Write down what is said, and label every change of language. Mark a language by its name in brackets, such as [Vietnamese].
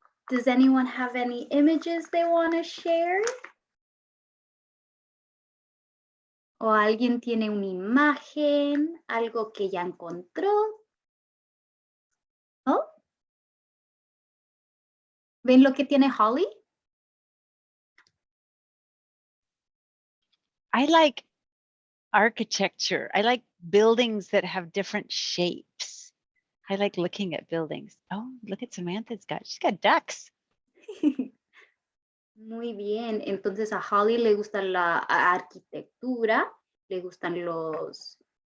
[English] Does anyone have any images they want to share? [Spanish] ¿O alguien tiene una imagen, algo que ya encontró? ¿Oh? ¿Ven lo que tiene Holly? [English] I like architecture. I like buildings that have different shapes. I like looking at buildings. Oh, look at Samantha's she's got ducks. [Spanish] Muy bien, entonces a Holly le gusta la arquitectura, le gustan los...